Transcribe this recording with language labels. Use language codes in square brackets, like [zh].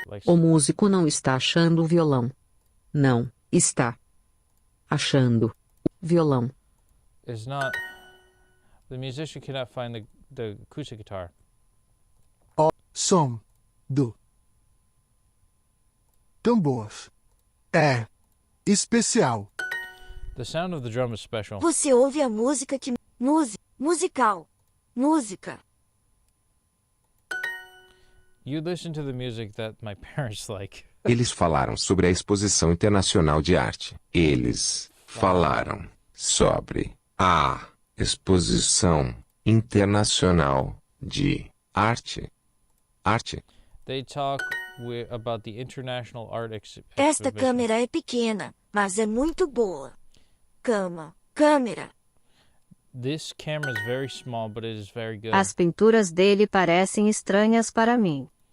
[pt] O músico não está achando o violão. Não, está achando o violão. [en] Is not. The musician cannot find the acoustic guitar. [pt] O som do tambor é especial. [en] The sound of the drum is special. [pt] Você ouve a música que musical. Música. [en] You listen to the music that my parents like. [pt] Eles falaram sobre a Exposição Internacional de Arte. Eles falaram sobre a Exposição Internacional de Arte. Arte. [en] They talk about the International Art [pt] Esta [en] Exhibition. [pt] câmera é pequena, mas é muito boa. Câmera. [en] This camera is very small, but it is very good. [pt] As pinturas dele parecem estranhas para mim.